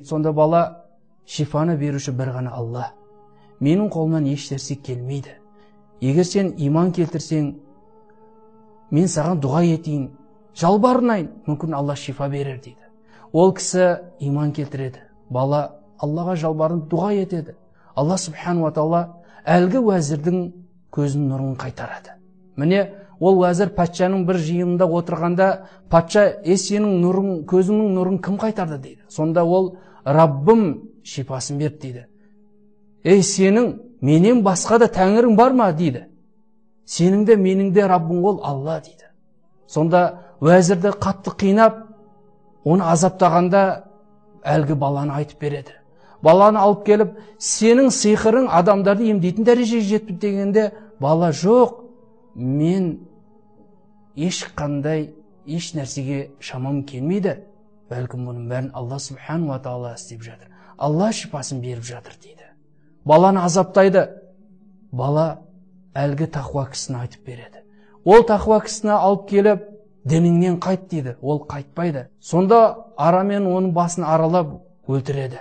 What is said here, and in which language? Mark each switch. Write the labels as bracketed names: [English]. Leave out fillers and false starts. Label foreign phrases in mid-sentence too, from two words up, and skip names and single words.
[Kazakh] Сонда бала, шифаны беруші бір ғана Алла. Менің қолымнан еш нәрсе келмейді. Егер сен иман келтірсең, мен саған дұға етейін, жалбарынайын, мүмкін Алла шифа берер дейді. Ол кісі иман келтіреді. Бала Аллаға жалбарын дұға етеді. Алла [Arabic] سبحانه وتعالى [Kazakh] әлгі уәзірдің көзінің нұрын қайтарады. Міне ол уәзір патшаның бір жиынында отырғанда, патша, сенің нұрың, көзіңнің нұрын кім қайтарды дейді. Сонда ол, Раббым шипасын берді дейді. Сенің менен басқа да тәңірің бар ма дейді. Сенің де менің де Раббың ол Алла дейді. Сонда уәзірді қатты қинап, оны азаптағанда әлгі баланы айтып береді. Баланы алып келіп, сенің сиқырың адамдарды емдейтін дәрежеге жетті дегенде, бала, жоқ, мен ешқандай еш нәрсеге шамам келмейді. Бәлкім бұның бәрін Алла [Arabic] سبحانه وتعالى [Kazakh] істеп жатыр. Алла шипасын беріп жатыр дейді. Баланы азаптайды. Бала әлгі тақуа кісіні айтып береді. Ол тақуа кісіні алып келіп, дініңнен қайт дейді. Ол қайтпайды. Сонда арамен оның басын аралап өлтіреді.